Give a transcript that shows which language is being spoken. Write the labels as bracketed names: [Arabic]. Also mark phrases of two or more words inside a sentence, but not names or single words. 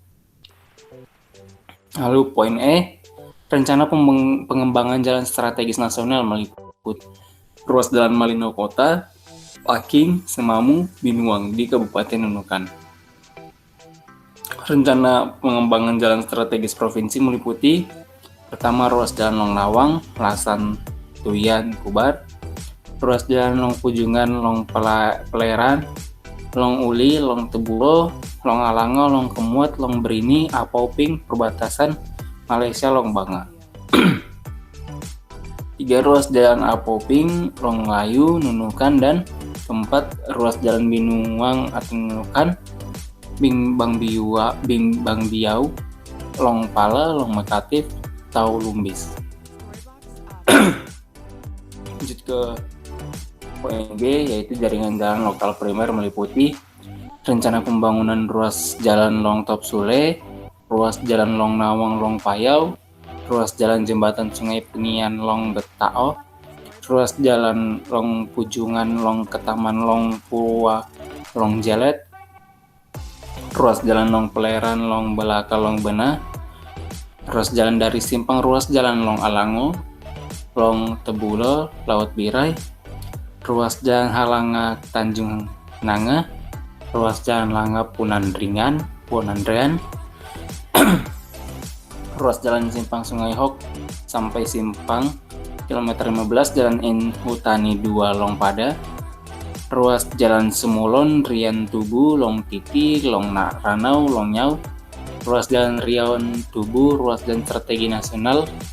[Indonesian] Lalu poin E, rencana pengembangan jalan strategis nasional meliputi ruas jalan Malino Kota, Paking, Semamu, Binuang di Kabupaten Nunukan. Rencana pengembangan jalan strategis provinsi meliputi pertama ruas jalan Long Nawang, Lasan, Tuyan, Kubar, ruas jalan Long Pujungan, Long Peleran, Long Uli, Long Tebulo, Long Alango, Long Kemuat, Long Berini, Apauping, perbatasan Malaysia, Long Banga. 3. Ruas jalan Apauping, Long Layu, Nunukan, dan keempat ruas jalan Binuang atau Nunukan, Bang Biau, Long Pala, Long Mekatif, Tau Lumbis. Lanjut ke poin B, yaitu jaringan jalan lokal primer meliputi rencana pembangunan ruas jalan Long Top Sule, ruas jalan Long Nawang, Long Payau, ruas jalan jembatan Sungai Penian, Long Betao, ruas jalan Long Pujungan, Long Ketaman, Long Purwa, Long Jelet, ruas jalan Long Peleran, Long Belaka, Long Bena, ruas jalan dari Simpang, ruas jalan Long Alango, Long Tebulo, Laut Birai, ruas jalan Halanga, Tanjung Nanga, ruas jalan Langap, Punandrean, ruas jalan Simpang Sungai Hok sampai Simpang kilometer 15 jalan Inhutani 2 Long Pada, ruas jalan Semulon, Rian Tubu, Long Titi, Long Ranau, Long Nyau, ruas jalan Rion Tubu, ruas jalan strategi nasional,